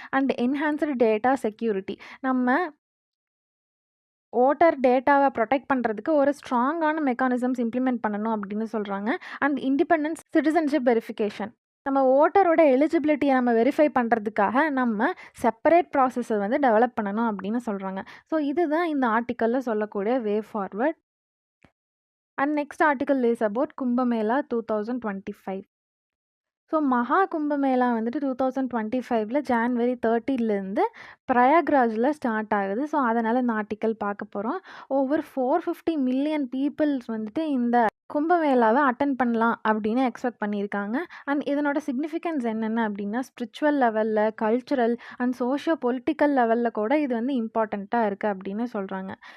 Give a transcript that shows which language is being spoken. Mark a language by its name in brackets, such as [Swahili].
[English] and enhanced data security, [Tamil] நம்ம voter டேட்டாவை protect பண்ணுறதுக்கு ஒரு ஸ்ட்ராங்கான மெக்கானிசம்ஸ் இம்ப்ளிமெண்ட் பண்ணணும் அப்படின்னு சொல்கிறாங்க. [English] and independence citizenship verification, [Tamil] நம்ம ஓட்டரோட எலிஜிபிலிட்டியை நம்ம வெரிஃபை பண்ணுறதுக்காக நம்ம செப்பரேட் ப்ராசஸை வந்து டெவலப் பண்ணணும் அப்படின்னு சொல்கிறாங்க. ஸோ இதுதான் இந்த ஆர்டிக்கலில் சொல்லக்கூடிய வே forward. [English] And next article is about Kumbh Mela 2025. [Tamil] So மகா கும்பமேளா வந்துட்டு 2025 ஜான்வரி 30லேருந்து பிரயாக்ராஜில் ஸ்டார்ட் ஆகுது. ஸோ அதனால் இந்த ஆர்டிக்கல் பார்க்க போகிறோம். ஓவர் 450 மில்லியன் பீப்புள்ஸ் வந்துட்டு இந்த கும்பமேளாவை அட்டன் பண்ணலாம் அப்படின்னு எக்ஸ்பெக்ட் பண்ணியிருக்காங்க. அண்ட் இதனோட சிக்னிஃபிகன்ஸ் என்னென்ன அப்படின்னா ஸ்பிரிச்சுவல் லெவலில், கல்ச்சுரல் அண்ட் சோஷியோ பொலிட்டிக்கல் லெவலில் கூட இது வந்து இம்பார்ட்டண்ட்டாக இருக்குது அப்படின்னு சொல்கிறாங்க.